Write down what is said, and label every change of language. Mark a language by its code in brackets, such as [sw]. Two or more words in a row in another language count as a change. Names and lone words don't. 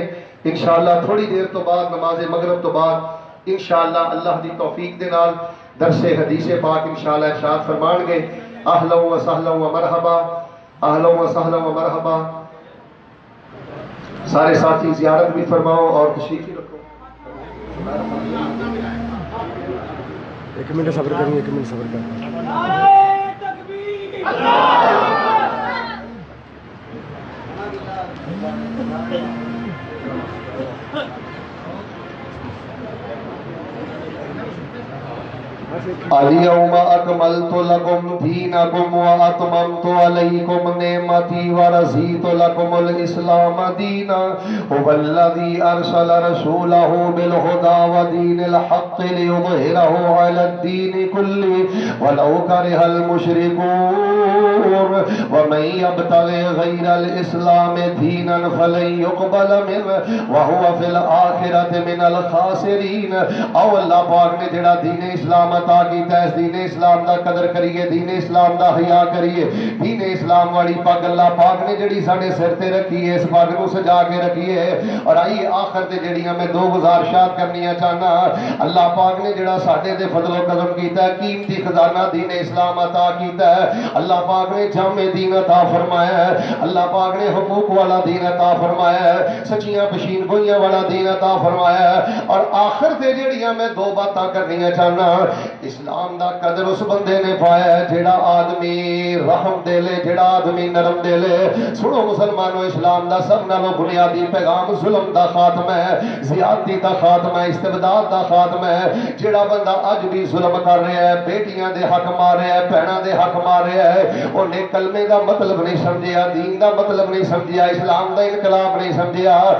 [pa] انشاءاللہ تھوڑی دیر تو بعد نماز مغرب تو بعد انشاءاللہ اللہ دی توفیق دے نال درس حدیث پاک انشاءاللہ ارشاد فرمان گے. [ar] اہلا و سہلا و مرحبا, اہلا و سہلا و مرحبا. [ur] سارے ساتھی زیارت بھی فرماؤ اور تشریف بھی رکھو. ایک منٹ صبر کریں, ایک منٹ صبر کریں. [ar] اليوم اکملت لکم دینکم واتممت علیکم نعمتی ورضیت لکم الاسلام دینا هو الذی ارسل رسولہ بالہدی ودین الحق لیظہرہ علی الدین کلہ ولو کرہ المشرکون ومن یبتغی غیر الاسلام دینا فلن یقبل منہ وہو فی الآخرۃ من الخاسرین. [pa] او اللہ پاک نے جڑا دین اسلام عطا کیتا ہے اس دین اسلام دا قدر کریے دین اسلام دا حیا کریے دین اسلام والی پگ اللہ پاک نے جڑی ساڈے سر تے رکھی ہے اس پگ نو سجا کے رکھی ہے اور آئیے آخر تے جڑیاں میں دو گزارشات کرنیاں چاہنا اللہ پاک نے جڑا ساڈے تے فضل و کرم کیتا ہے قیمتی خزانہ دین اسلام عطا کیتا ہے اللہ پاک نے جامع دین عطا فرمایا ہے اللہ پاک نے حقوق والا دین عطا فرمایا ہے سچیاں پشین گوئیاں والا دین عطا فرمایا ہے اور آخر تے جڑیاں میں دو باتاں کرنیاں چاہنا اسلام دا قدر اس بندے نے پایا ہے جڑا آدمی رحم دے لے جڑا آدمی نرم دے لے سنو مسلمانوں اسلام دا سب نالوں بنیادی پیغام ظلم دا خاتمہ ہے زیادتی دا خاتمہ ہے استبداد دا خاتمہ ہے جڑا بندہ اج بھی ظلم کر رہا ہے بیٹیاں دے حق مار رہا ہے بہناں دے حق مار رہا ہے انہیں کلمے دا مطلب نہیں سمجھیا دین دا مطلب نہیں سمجھیا اسلام دا انقلاب نہیں سمجھیا